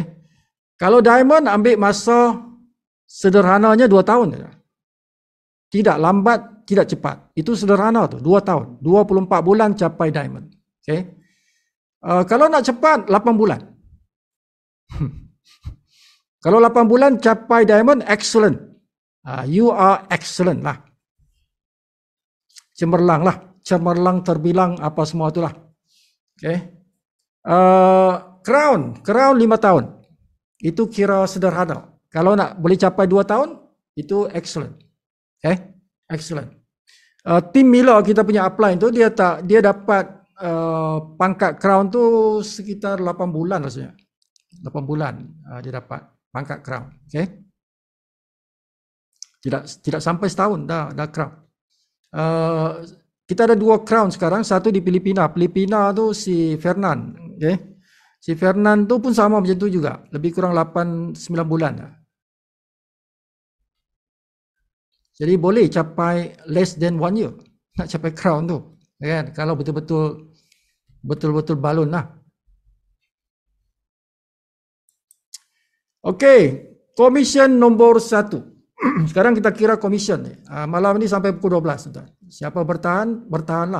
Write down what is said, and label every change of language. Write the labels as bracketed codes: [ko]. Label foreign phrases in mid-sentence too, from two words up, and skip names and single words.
[ms] Kalau diamond ambil masa sederhananya 2 tahun. Tidak lambat, tidak cepat. Itu sederhana tu, 2 tahun. 24 bulan capai diamond. Okay. Kalau nak cepat, 8 bulan. Kalau 8 bulan capai diamond, excellent. [en] You are excellent lah. [ms] Cemerlang lah. Cemerlang, terbilang, apa semua itulah. Okay. Crown 5 tahun. Itu kira sederhana. Kalau nak boleh capai 2 tahun, itu excellent. Okay. Excellent. Tim Miller kita punya upline tu, dia dapat pangkat crown tu sekitar 8 bulan rasanya. 8 bulan dia dapat pangkat crown. Okay. Tidak sampai setahun dah crown. Kita ada 2 crown sekarang, satu di Filipina. Filipina tu si Fernan, okay. Si Fernan tu pun sama macam tu juga, lebih kurang 8-9 bulan. Jadi boleh capai [en] less than 1 year [ms] nak capai crown tu, kan? Kalau betul-betul balon lah. Okey, commission nombor 1. Sekarang kita kira commission ni. Malam ni sampai pukul 12.